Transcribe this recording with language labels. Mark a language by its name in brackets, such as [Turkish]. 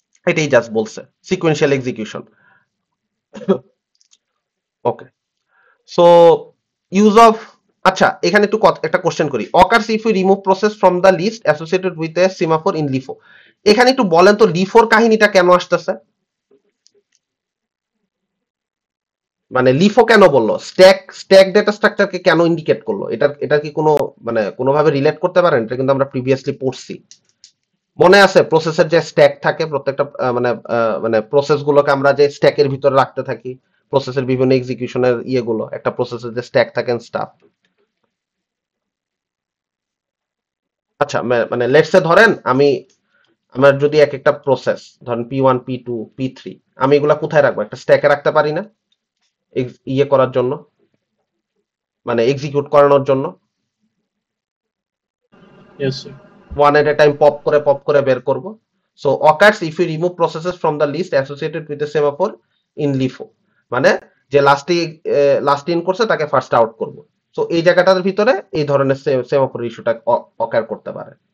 [Bangla] এটাই জাস্ট বলছে sequential execution. Okay, so use of, আচ্ছা এখানে একটু একটা কোশ্চেন করি। [English] occurs if we remove process from the list associated with a semaphore in LIFO। [Bangla] এখানে একটু বলেন তো লিফোর কাহিনীটা কেন আসতেছে, মানে লিফো কেন বললো, স্ট্যাক ডেটা স্ট্রাকচারকে কেন ইন্ডিকেট করলো, এটা কি কোনো মানে কোনোভাবে রিলেট করতে পারেন? এটা কিন্তু আমরা প্রিভিয়াসলি পড়ছি, মনে আছে? প্রসেসের যে স্ট্যাক থাকে প্রত্যেকটা মানে প্রসেস গুলোকে আমরা যে স্ট্যাকের ভিতরে রাখতে থাকি, প্রসেসের বিভিন্ন এক্সিকিউশনের ইয়েগুলো, একটা প্রসেসের যে স্ট্যাক থাকে স্টাফ। আচ্ছা মানে লেটস সে ধরেন আমার যদি এক একটা প্রসেস ধরেন P1 P2 P3, আমি এগুলা কোথায় রাখবো? একটা স্ট্যাকে রাখতে পারি না ইয়ে করার জন্য, মানে এক্সিকিউট করানোর জন্য? [English] Yes, sir. [Bangla] ওয়ান এট এ টাইম পপ করে বের করব। [English] so occurs if we remove processes from the list associated with the semaphore in LIFO, [Bangla] মানে যে লাস্ট ইন করছে তাকে ফার্স্ট আউট করব। সো এই জায়গাটার ভিতরে এই ধরনের সেমাফোর ইস্যুটা অকার করতে পারে।